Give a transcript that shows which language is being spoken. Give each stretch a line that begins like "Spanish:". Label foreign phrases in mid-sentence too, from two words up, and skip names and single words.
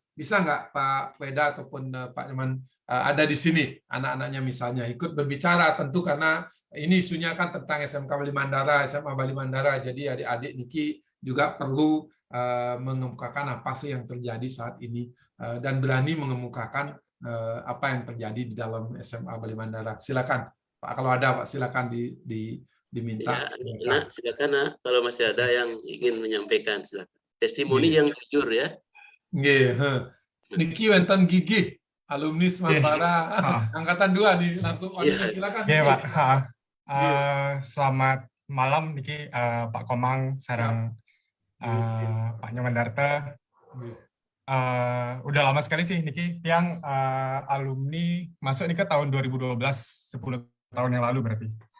Indonesian: Bisa nggak Pak Weda ataupun Pak Nyoman ada di sini anak-anaknya misalnya ikut berbicara, tentu karena ini isunya kan tentang SMK Bali Mandara, SMA Bali Mandara, jadi adik-adik Niki juga perlu mengemukakan apa sih yang terjadi saat ini dan berani mengemukakan apa yang terjadi di dalam SMA Bali Mandara. Silakan Pak, kalau ada Pak silakan diminta. Ya, silakan Nak, kalau masih ada yang ingin menyampaikan silakan. Testimoni yang jujur ya.
Balinese: Niki wenten
Indonesian: gigi alumni Semambara angkatan 2 nih langsung silakan. Pak. Selamat malam Niki, Pak Komang sareng Pak Nyoman Darta. Udah lama sekali sih Niki yang alumni masuk nih ke tahun 2012, 10 tahun yang lalu berarti.